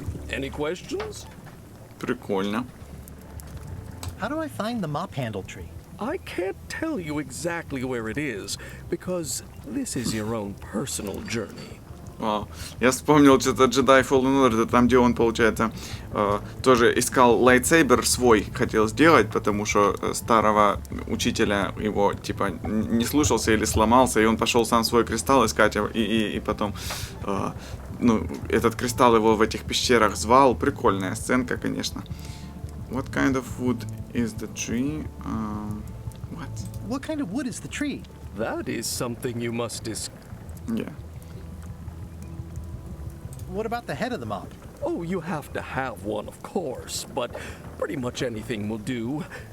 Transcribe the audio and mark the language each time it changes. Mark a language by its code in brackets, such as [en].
[en] Any questions? [ru] Прикольно. [en] How do I find the mop handle tree? I can't tell you exactly where it is, because this is your own personal journey. [ru] Вау. Я вспомнил что-то Jedi Fallen Order, там, где он, получается, тоже искал лайтсейбер свой, хотел сделать, потому что старого учителя его, типа, не слушался или сломался, и он пошел сам свой кристалл искать, и потом, ну, этот кристалл его в этих пещерах звал. Прикольная сценка, конечно. [en] What kind of wood is the tree? What? What kind of wood is the tree? That is something you must Yeah. What about the head of the mop? Oh, you have to have one, of course, but pretty much anything will do.